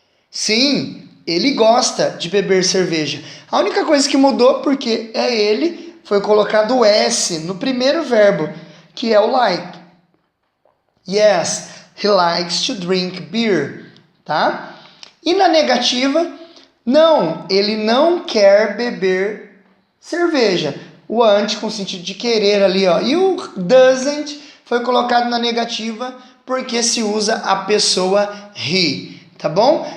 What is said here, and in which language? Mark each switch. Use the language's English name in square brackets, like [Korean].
[Portuguese] Sim, ele gosta de beber cerveja. A única coisa que mudou, porque é ele, foi colocado o S no primeiro verbo, que é o like. [English] Yes, he likes to drink beer. [Portuguese] Tá? E na negativa, não, ele não quer beber cerveja. O want com sentido de querer ali, ó. E o doesn't foi colocado na negativa porque se usa a pessoa he, tá bom?